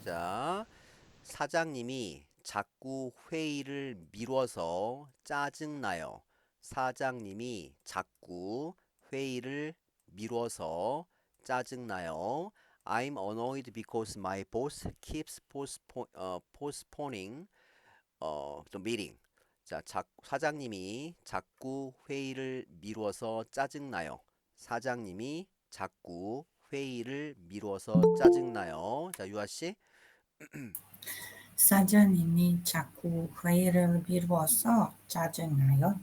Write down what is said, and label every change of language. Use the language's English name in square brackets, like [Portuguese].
[Korean] 자, 사장님이 자꾸 회의를 미뤄서 짜증나요. 사장님이 자꾸 회의를 미뤄서 짜증나요. [English] I'm annoyed because my boss keeps postponing the meeting. [Korean] 자, 사장님이 자꾸 회의를 미뤄서 짜증나요. 사장님이 자꾸 회의를 미뤄서 짜증나요. 자, 유아 씨. 사장님이 자꾸 회의를 미루어서 짜증나요.